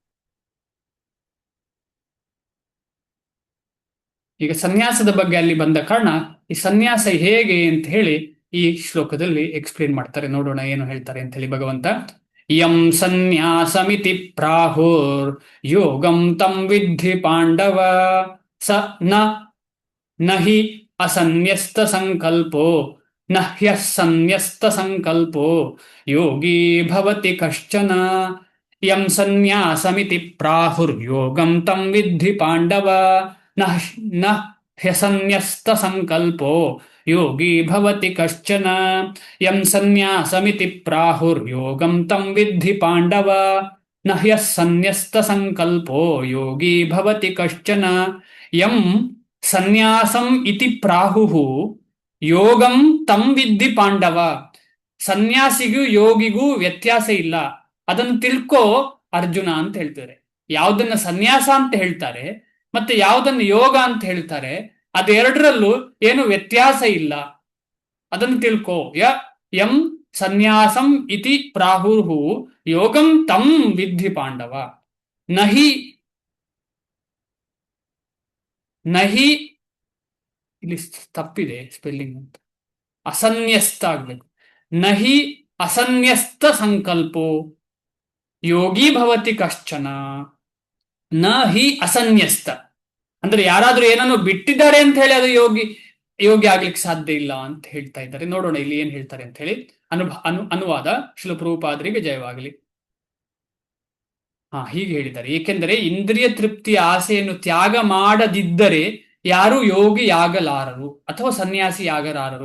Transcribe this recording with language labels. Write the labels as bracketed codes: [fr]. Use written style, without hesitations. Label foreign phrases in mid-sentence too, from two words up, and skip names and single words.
[kn] ಈಗ ಸನ್ಯಾಸದ ಬಗ್ಗೆ ಅಲ್ಲಿ ಬಂದ ಕಾರಣ ಈ ಸನ್ಯಾಸ ಹೇಗೆ ಅಂತ ಹೇಳಿ ಈ ಶ್ಲೋಕದಲ್ಲಿ ಎಕ್ಸ್ಪ್ಲೇನ್ ಮಾಡ್ತಾರೆ. ನೋಡೋಣ ಏನು ಹೇಳ್ತಾರೆ ಅಂತ ಹೇಳಿ ಭಗವಂತ. [sa] ಯಂ ಸನ್ಯಾಸಮಿತಿ ಪ್ರಾಹುರ್ ಯೋಗಂ ತಂ ವಿದ್ಧಿ ಪಾಂಡವ ಸ ನಹಿ ಅಸನ್ಯಸ್ತ ಸಂಕಲ್ಪೋ ನಹ್ಯಃ ಸನ್ಯಸ್ತ ಸಂಕಲ್ಪೋ ಯೋಗಿ ಭವತಿ ಕಶ್ಚನ. ಯಂ ಸನ್ಯಾಸಮಿತಿ ಪ್ರಾಹುರ್ ಯೋಗಂ ತಂ ವಿದ್ಧಿ ಪಾಂಡವ ನ ಹ್ಯಸನ್ಯಸ್ತ ಸಂಕಲ್ಪೋ ಯೋಗಿ ಭವತಿ ಕಶ್ಚನ. ಯಂ ಸನ್ಯಾಸಮಿತಿ ಪ್ರಾಹುರ್ ಯೋಗಂ ತಂ ವಿದ್ಧಿ ಪಾಂಡವ ನ ಹ್ಯಸನ್ಯಸ್ತ ಸಂಕಲ್ಪೋ ಯೋಗಿ ಭವತಿ ಕಶ್ಚನ. ಯಂ ಸನ್ಯಾಸಂ ಇತಿ ಪ್ರಾಹುಃ ಯೋಗಂ ತಂ ವಿದ್ಧಿ ಪಾಂಡವ. [kn] ಸನ್ಯಾಸಿಗೂ ಯೋಗಿಗೂ ವ್ಯತ್ಯಾಸ ಇಲ್ಲ, ಅದನ್ನು ತಿಳ್ಕೋ ಅರ್ಜುನ ಅಂತ ಹೇಳ್ತಾರೆ. ಯಾವುದನ್ನ ಸನ್ಯಾಸ ಅಂತ ಹೇಳ್ತಾರೆ ಮತ್ತೆ ಯಾವುದನ್ನು ಯೋಗ ಅಂತ ಹೇಳ್ತಾರೆ, ಅದೆರಡರಲ್ಲೂ ಏನು ವ್ಯತ್ಯಾಸ ಇಲ್ಲ, ಅದನ್ನು ತಿಳ್ಕೋ. [sa] ಯಂ ಸನ್ಯಾಸಂ ಇತಿ ಪ್ರಾಹುರ್ಹು ಯೋಗಂ ತಂ ವಿದ್ಧಿ ಪಾಂಡವ. [kn] ನಹಿ ಇಲ್ಲಿ ತಪ್ಪಿದೆ ಸ್ಪೆಲ್ಲಿಂಗ್ ಅಂತ, ಅಸನ್ಯಸ್ತ ಆಗ್ಬೇಕು. [sa] ನಹಿ ಅಸನ್ಯಸ್ತ ಸಂಕಲ್ಪೋ ಯೋಗಿ ಭವತಿ ಕಶ್ಚನ. ನ ಹಿ ಅಸನ್ಯಸ್ತ [kn] ಅಂದ್ರೆ ಯಾರಾದ್ರೂ ಏನನ್ನು ಬಿಟ್ಟಿದ್ದಾರೆ ಅಂತ ಹೇಳಿ ಅದು ಯೋಗಿ ಆಗ್ಲಿಕ್ಕೆ ಸಾಧ್ಯ ಇಲ್ಲ ಅಂತ ಹೇಳ್ತಾ ಇದ್ದಾರೆ. ನೋಡೋಣ ಇಲ್ಲಿ ಏನ್ ಹೇಳ್ತಾರೆ ಅಂತ ಹೇಳಿ. ಅನುವಾದ ಶಿಲ ಪ್ರಭುಪಾದರಿಗೆ ಜಯವಾಗಲಿ. ಹೀಗೆ ಹೇಳಿದ್ದಾರೆ: ಏಕೆಂದರೆ ಇಂದ್ರಿಯ ತೃಪ್ತಿಯ ಆಸೆಯನ್ನು ತ್ಯಾಗ ಮಾಡದಿದ್ದರೆ ಯಾರು ಯೋಗಿಯಾಗಲಾರರು ಅಥವಾ ಸನ್ಯಾಸಿಯಾಗಲಾರರು.